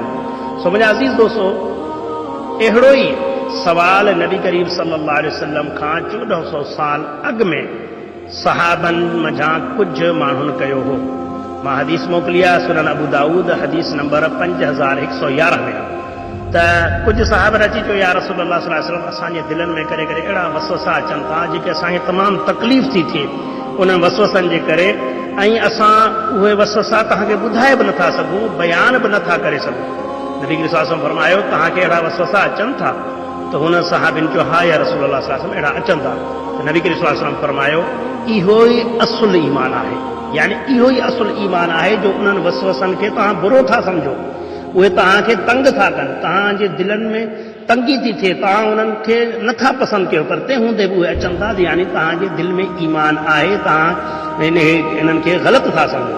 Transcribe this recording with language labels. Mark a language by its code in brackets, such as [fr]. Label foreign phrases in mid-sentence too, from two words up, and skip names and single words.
[sd] सो मुंहिंजा अज़ीज़ दोस्तो, अहिड़ो ई सवाल नबी करीम [ar] صلى الله عليه وسلم [sd] खां 1400 साल अॻु में सहाबनि मंझां कुझु माण्हुनि कयो हो। मां हदीस मोकिली आहे, सुनन अबू दाऊद हदीस नंबर 5111 में त कुझु सहाबनि अची चयो, [ar] يا رسول الله صلى الله عليه وسلم [sd] असांजे दिलनि में करे अहिड़ा वसवसा अचनि था जेके असांखे तमामु तकलीफ़ थी थिए उन्हनि वसवसनि जे करे, ऐं असां उहे वसवसा तव्हांखे ॿुधाए बि नथा सघूं, बयानु बि नथा करे सघूं। नबी करीम [ar] صلى الله عليه وسلم [sd] फरमायो, तव्हांखे अहिड़ा वसवसा अचनि था? त हुन सहाबिन चयो, हा [ar] يا رسول الله صلى الله عليه وسلم [sd] अहिड़ा अचनि था। त नबी करीम [ar] صلى الله عليه وسلم [sd] फरमायो, इहो ई असुल ईमान आहे, यानी इहो ई असुल ईमान आहे जो उन्हनि वसवसनि खे तव्हां बुरो था सम्झो, उहे तव्हांखे तंग था कनि, तव्हांजे दिलनि में तंगी थी थिए, तव्हां उन्हनि खे नथा पसंदि कयो, पर तंहिं हूंदे बि उहे अचनि था, यानी तव्हांजे दिलि में ईमान आहे, तव्हां इन्हनि खे ग़लति था सम्झो।